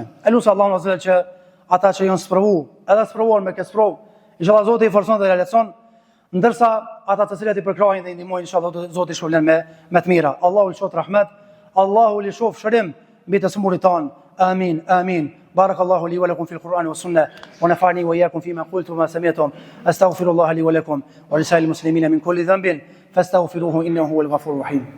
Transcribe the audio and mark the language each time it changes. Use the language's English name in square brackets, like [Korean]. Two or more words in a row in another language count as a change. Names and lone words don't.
[Albanian] E lutem Allahun azza që ata që janë sprovu, edhe sprovuar me këtë sprovë, inshallah Zoti i forcon dhe realizon, ndërsa ata të cilët i përkrahin dhe i ndihmojnë, inshallah Zoti i shpëlbën me të mira. Allahu i shoft rahmet, Allahu i shoft shërim mbi të smurit tan. Amin, amin. [Arabic] بارك الله لي ولكم في القرآن والسنة ونفعني وإياكم فيما قلت وما سمعتم أستغفر الله لي ولكم ولسائر المسلمين من كل ذنب فاستغفروه إنه هو الغفور الرحيم